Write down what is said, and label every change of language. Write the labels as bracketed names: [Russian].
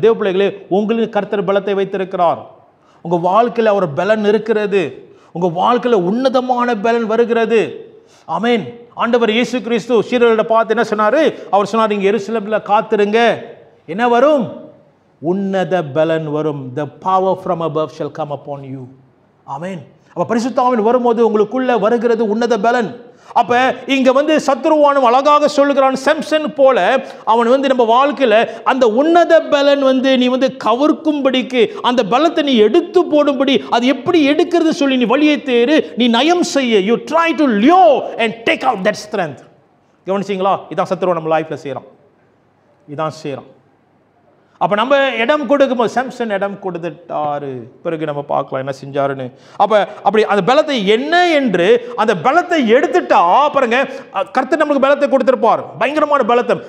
[Tamil] தேவ பிள்ளைகளே, உங்களுக்கு கர்த்தர் பலத்தை வைத்திருக்கிறார். உங்க வாழ்க்கையில் ஒரு பலன் இருக்கிறது. உங்க வாழ்க்கையில் உன்னதமான பலன் வருகிறது. ஆமென். ஆண்டவர் இயேசு கிறிஸ்து சீடர்களை பார்த்து என்ன சொன்னாரு? அவர் சொன்னார், நீங்க எருசலேமில் காத்திருங்க. என்ன வரும்? உன்னத பலன் வரும். [English] The power from above shall come upon you. [Tamil] ஆமென். அப்ப பரிசுத்த ஆவியானவர் வரும்போது உங்களுக்குள்ள வருகிறது உன்னத பலன். அப்ப இங்க வந்து சத்துருவானும் அழகாக சொல்லுகிறான், செம்சன் போல அவன் வந்து நம்ம வாழ்க்கையில அந்த உன்னத பலன் வந்து நீ வந்து கவர்க்கும்படிக்கு, அந்த பலத்தை நீ எடுத்து போடும்படி, அது எப்படி எடுக்கிறது சொல்லி நீ வழியை தேடு, நீ நயம் செய்ய. [English] You try to lure and take out that strength. [Tamil] கவனிச்சீங்களா? இதான் சத்துருவா நம்ம லைஃப்ல செய்யறான். இதான் செய்யறான். அப்போ நம்ம இடம் கொடுக்கும்போது செம்சன் இடம் கொடுத்துட்டாரு. பிறகு நம்ம பார்க்கலாம் என்ன செஞ்சாருன்னு. அப்படி அந்த பலத்தை என்ன என்று அந்த பலத்தை எடுத்துட்டா பாருங்க, கர்த்தர் நமக்கு பலத்தை கொடுத்திருப்பார், பயங்கரமான பலத்தை.